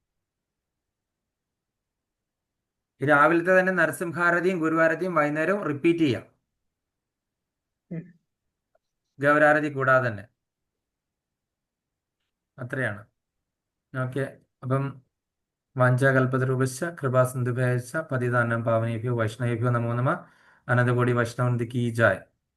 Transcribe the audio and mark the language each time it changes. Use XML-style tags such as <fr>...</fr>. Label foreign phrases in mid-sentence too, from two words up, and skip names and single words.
<ml>രാവിലത്തെ തന്നെ നരസിംഹാരതിയും ഗുരുവാരതിയും വൈകുന്നേരവും റിപ്പീറ്റ് ചെയ്യാം, ഗൗരാരതി കൂടാതെ തന്നെ. അത്രയാണ്. ഓക്കെ.</ml> <sa>അപ്പം വാഞ്ചാകൽപതരൂപശ്ച കൃപാസിന്ധുഭ്യശ്ച പതിതാനം പാവനേഭ്യോ വൈഷ്ണവേഭ്യോ നമോ നമഃ.</sa> <hi>अनंतकोटि वैष्णवंती की जाय.</hi>